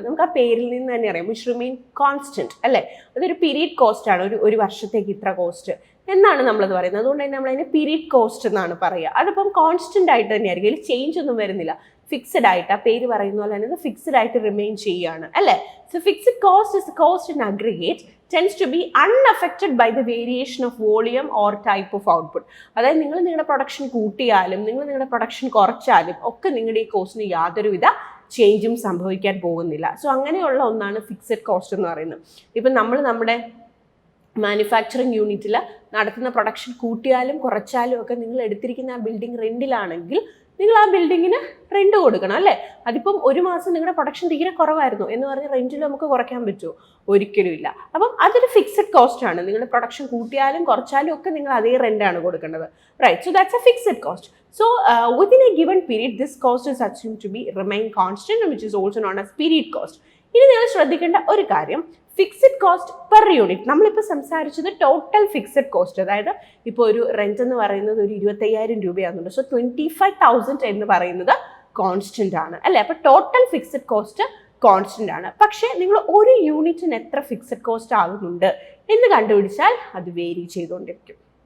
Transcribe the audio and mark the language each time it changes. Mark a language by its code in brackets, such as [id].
[ml] നമുക്ക് ആ പേരിൽ നിന്ന് തന്നെ അറിയാം, [en] which remain constant [ml] അല്ലേ. അതൊരു പീരീഡ് കോസ്റ്റ് ആണ്. ഒരു വർഷത്തേക്ക് ഇത്ര കോസ്റ്റ് എന്നാണ് നമ്മളത് പറയുന്നത്. അതുകൊണ്ട് തന്നെ നമ്മളതിന് പീരീഡ് കോസ്റ്റ് എന്നാണ് പറയുക. അതിപ്പം കോൺസ്റ്റന്റ് ആയിട്ട് തന്നെ ആയിരിക്കും, അതിൽ ചേഞ്ച് ഒന്നും വരുന്നില്ല. ഫിക്സഡ് ആയിട്ട്, ആ പേര് പറയുന്ന പോലെ തന്നെ ഫിക്സഡ് ആയിട്ട് റിമെയിൻ ചെയ്യുകയാണ് അല്ലേ. [en] So fixed cost is cost in aggregate tends to be unaffected by the variation of volume or type of output. [ml] അതായത് നിങ്ങൾ നിങ്ങളുടെ പ്രൊഡക്ഷൻ കൂട്ടിയാലും നിങ്ങൾ നിങ്ങളുടെ പ്രൊഡക്ഷൻ കുറച്ചാലും ഒക്കെ നിങ്ങളുടെ ഈ കോസ്റ്റിന് യാതൊരുവിധ ചേഞ്ചും സംഭവിക്കാൻ പോകുന്നില്ല. സോ അങ്ങനെയുള്ള ഒന്നാണ് ഫിക്സഡ് കോസ്റ്റ് എന്ന് പറയുന്നത്. ഇപ്പം നമ്മൾ നമ്മുടെ മാനുഫാക്ചറിങ് യൂണിറ്റിൽ നടത്തുന്ന പ്രൊഡക്ഷൻ കൂട്ടിയാലും കുറച്ചാലും ഒക്കെ നിങ്ങൾ എടുത്തിരിക്കുന്ന ആ ബിൽഡിംഗ് റെന്റിലാണെങ്കിൽ നിങ്ങൾ ആ ബിൽഡിങ്ങിന് റെന്റ് കൊടുക്കണം അല്ലേ. അതിപ്പം ഒരു മാസം നിങ്ങളുടെ പ്രൊഡക്ഷൻ തീരെ കുറവായിരുന്നു എന്ന് പറഞ്ഞ് റെന്റിൽ നമുക്ക് കുറയ്ക്കാൻ പറ്റുമോ? ഒരിക്കലും ഇല്ല. അപ്പം അതൊരു ഫിക്സഡ് കോസ്റ്റ് ആണ്. നിങ്ങളുടെ പ്രൊഡക്ഷൻ കൂട്ടിയാലും കുറച്ചാലും ഒക്കെ നിങ്ങൾ അതേ റെന്റാണ് കൊടുക്കേണ്ടത്, right? [en] So that's a fixed cost. So within a given period this cost is assumed to be remain constant, which is also known as period cost. [ml] ഇനി നിങ്ങൾ ശ്രദ്ധിക്കേണ്ട ഒരു കാര്യം, ഫിക്സഡ് കോസ്റ്റ് പെർ യൂണിറ്റ്. നമ്മളിപ്പോൾ സംസാരിച്ചത് ടോട്ടൽ ഫിക്സഡ് കോസ്റ്റ്, അതായത് ഇപ്പോൾ ഒരു റെന്റ് എന്ന് പറയുന്നത് ഒരു 25,000 രൂപയാകുന്നുണ്ട്. സോ 25,000 എന്ന് പറയുന്നത് കോൺസ്റ്റന്റ് ആണ് അല്ലേ. അപ്പോൾ ടോട്ടൽ ഫിക്സഡ് കോസ്റ്റ് കോൺസ്റ്റന്റ് ആണ്. പക്ഷേ നിങ്ങൾ ഒരു യൂണിറ്റിന് എത്ര ഫിക്സഡ് കോസ്റ്റ് ആകുന്നുണ്ട് എന്ന് കണ്ടുപിടിച്ചാൽ അത് വേരി ചെയ്തുകൊണ്ടിരിക്കും.